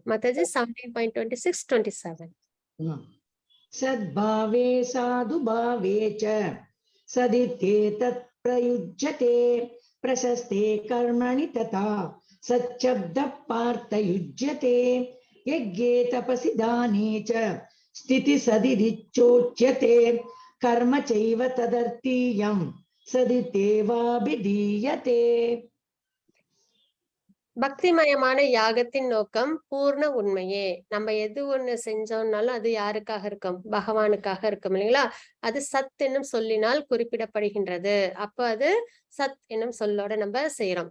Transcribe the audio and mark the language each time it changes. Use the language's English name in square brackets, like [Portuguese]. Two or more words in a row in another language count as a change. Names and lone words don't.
[Tamil] மத்தது 17.26, 27. [Sanskrit] सद्भावे साधुभावे च सदित्येतत् प्रयुज्यते प्रशस्ते कर्मणि तथा सच्छब्द पार्थयुज्यते यज्ञे तपसि दाने च स्थिति सदिरिच्योच्यते कर्म चैव तदर्थीयं सदितेवाभिधीयते. [Tamil] பக்திமயமான யாகத்தின் நோக்கம் பூர்ண உண்மையே. நம்ம எது ஒண்ணு செஞ்சோம்னாலும் அது யாருக்காக இருக்கும்? பகவானுக்காக இருக்கும் இல்லைங்களா? அது சத் என்னும் சொல்லினால் குறிப்பிடப்படுகின்றது. அப்ப அது சத் என்னும் சொல்லோட நம்ம செய்யறோம்.